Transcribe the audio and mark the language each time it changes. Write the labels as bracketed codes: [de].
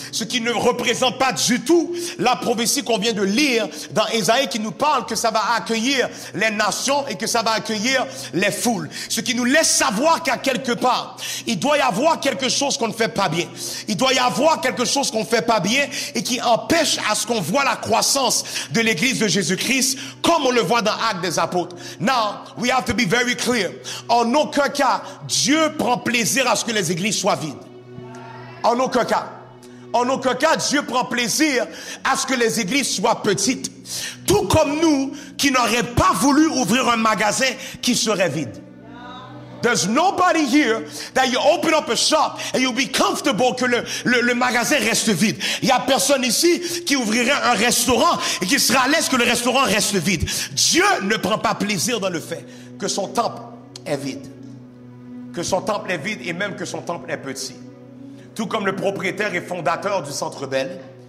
[fr] Ce qui ne représente pas du tout la prophétie qu'on vient de lire dans Ésaïe qui nous parle que ça va accueillir les nations et que ça va accueillir les foules. Ce qui nous laisse savoir qu'à quelque part, il doit y avoir quelque chose qu'on ne fait pas bien. Il doit y avoir quelque chose qu'on ne fait pas bien et qui empêche à ce qu'on voit la croissance de l'église de Jésus-Christ comme on le voit dans Actes des Apôtres. [en] Now, we have to be very clear. [fr] En aucun cas, Dieu prend plaisir à ce que les églises soient vides. En aucun cas. En aucun cas, Dieu prend plaisir à ce que les églises soient petites. Tout comme nous qui n'auraient pas voulu ouvrir un magasin qui serait vide. [en] There's nobody here that you open up a shop and you'll be comfortable [fr] que le magasin reste vide. Il y a personne ici qui ouvrirait un restaurant et qui sera à l'aise que le restaurant reste vide. Dieu ne prend pas plaisir dans le fait que son temple est vide. Que son temple est vide et même que son temple est petit. Tout comme le propriétaire et fondateur du Centre Bell,